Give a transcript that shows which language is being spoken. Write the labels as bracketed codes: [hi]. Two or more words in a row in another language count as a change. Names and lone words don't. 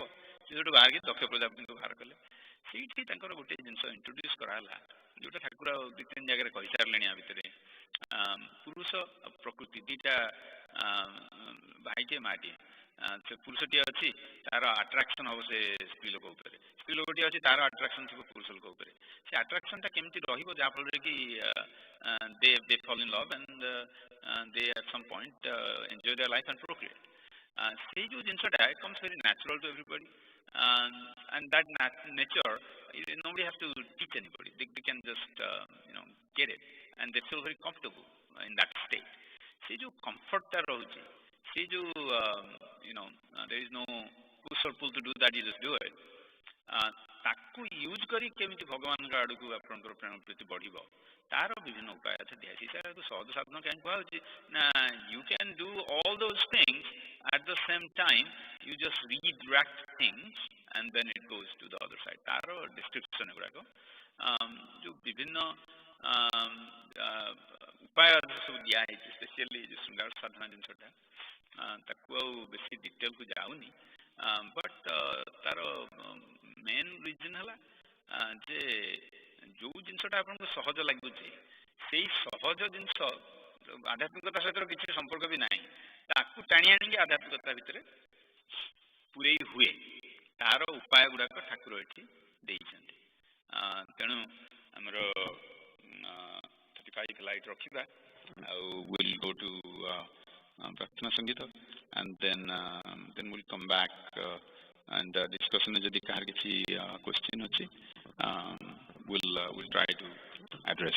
[or] ସେ ସେଇଠୁ ବାହାରିକି ଦକ୍ଷ ପ୍ରଜାପତିଙ୍କୁ ବାହାର କଲେ। ସେଇଠି ତାଙ୍କର ଗୋଟେ ଜିନିଷ ଇଣ୍ଟ୍ରୋଡ୍ୟୁସ୍ କରାହେଲା, ଯୋଉଟା ଠାକୁର 2-3 ଜାଗାରେ କହିସାରିଲେଣି। ଆ ଭିତରେ ପୁରୁଷ ଆଉ ପ୍ରକୃତି ଦୁଇଟା ଭାଇଟିଏ ମାଟିଏ। ସେ ପୁରୁଷଟିଏ ଅଛି, ତାର ଆଟ୍ରାକ୍ସନ୍ ହବ ସେ ସ୍ତ୍ରୀ ଲୋକ ଉପରେ, ସ୍ତ୍ରୀ ଲୋକଟିଏ ଅଛି, ତାର ଆଟ୍ରାକ୍ସନ୍ ଥିବ ପୁରୁଷ ଲୋକ ଉପରେ। ସେ ଆଟ୍ରାକ୍ସନ୍ଟା କେମିତି ରହିବ ଯାହାଫଳରେ କି [en] they fall in love and they at some point enjoy their life and procreate. [or] ସେଇ ଯେଉଁ ଜିନିଷଟା [en] comes very natural to everybody, and that nature nobody has to teach anybody. They can just get it, and they feel very comfortable in that state. [or] ସେ ଯେଉଁ କମ୍ଫର୍ଟଟା ରହୁଛି, ସେ ଯେଉଁ [en] there is no push or pull to do that, you just do it. [or] ତାକୁ ୟୁଜ୍ କରି କେମିତି ଭଗବାନଙ୍କ ଆଡ଼କୁ ଆପଣଙ୍କର ପ୍ରେମ ପ୍ରତି ବଢ଼ିବ, ତାର ବିଭିନ୍ନ ଉପାୟ ଅଛି ଦିଆଯାଇଛି। ସେଇଟାକୁ ସହଜ ସାଧନ କାହିଁକି କୁହାଯାଉଛି ନା, [en] you can do all those things at the same time, you just redirect things and then it goes to the other side. [or] ତାର ଡିସ୍କ୍ରିପସନ୍ ଗୁଡ଼ାକ ଯେଉଁ ବିଭିନ୍ନ ଉପାୟ ସବୁ ଦିଆହେଇଛି, ସ୍ପେସିଆଲି ଯେଉଁ ଶୃଙ୍ଗାର ସାଧନା ଜିନିଷଟା, ତାକୁ ଆଉ ବେଶୀ ଡିଟେଲକୁ ଯାଉନି। ବଟ୍ ତାର [en] main reason [or] ହେଲା ଯେ ଯେଉଁ ଜିନିଷଟା ଆପଣଙ୍କୁ ସହଜ ଲାଗୁଛି, ସେଇ ସହଜ ଜିନିଷ ଆଧ୍ୟାତ୍ମିକତା ସହିତ କିଛି ସମ୍ପର୍କ ବି ନାହିଁ, ତାକୁ ଟାଣି ଆଣିକି ଆଧ୍ୟାତ୍ମିକତା ଭିତରେ ପୁରେଇ ହୁଏ। ତାର ଉପାୟ ଗୁଡ଼ାକ ଠାକୁର ଏଠି ଦେଇଛନ୍ତି। ତେଣୁ ଆମର 35 ଲାଇଟ୍ ରଖିବା, ଆଉ [en] will go to [or] ପ୍ରାର୍ଥନା ସଙ୍ଗୀତ, [en] and then we'll come back and discussion [or] ଯଦି କାହାର କିଛି [en] question ଅଛି, we'll try to address.